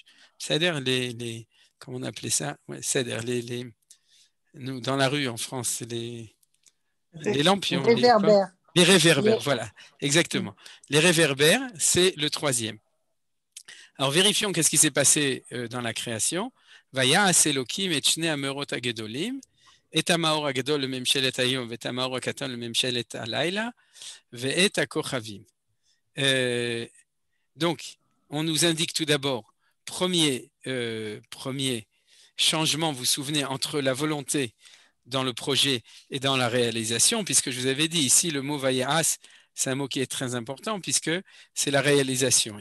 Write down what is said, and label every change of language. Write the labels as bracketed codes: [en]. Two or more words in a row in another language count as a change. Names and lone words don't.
[fr] C'est-à-dire comment on appelait ça, ouais, c'est-à-dire nous, dans la rue en France, c'est les lampions. Réverbères. Les réverbères, voilà, exactement. Les réverbères, c'est le troisième. Alors, vérifions qu'est-ce qui s'est passé dans la création. [he] ויעש אלקים את שני המארת הגדלים, את המאור הגדל לממשלת היום, את המאור הקטן לממשלת הלילה, ואת הכוכבים. [fr] Donc, on nous indique tout d'abord, premier changement, vous vous souvenez, entre la volonté dans le projet et dans la réalisation, puisque je vous avais dit ici le mot Vaya'as, c'est un mot qui est très important puisque c'est la réalisation.